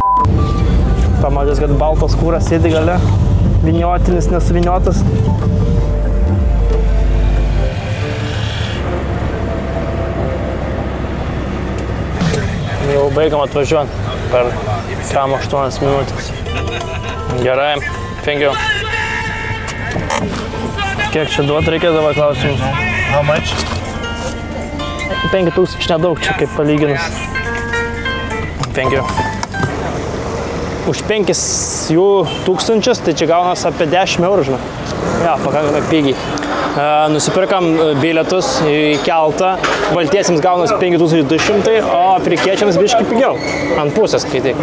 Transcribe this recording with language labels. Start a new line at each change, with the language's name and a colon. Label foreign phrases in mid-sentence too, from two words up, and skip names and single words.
Lithuanian: Pamatys, kad baltas kūras sėdi gale, viniotinis, nesuviniotas. Jau baigam atvažiuoti per 8 minutės. Gerai,
English: thank you.
Lithuanian: Kiek čia duot reikia dabar klausimus?
English: How much?
Lithuanian: 5,000 nedaug čia kaip palyginus.
English: Thank you.
Lithuanian: Už 5,000 tai čia gaunas apie 10 eurų, žinai. Ja, pakankamai pigiai. Nusipirkam bilietus į keltą, baltiesiems gaunas 5,200, o afrikiečiams biškį pigiau, ant pusės skaityk.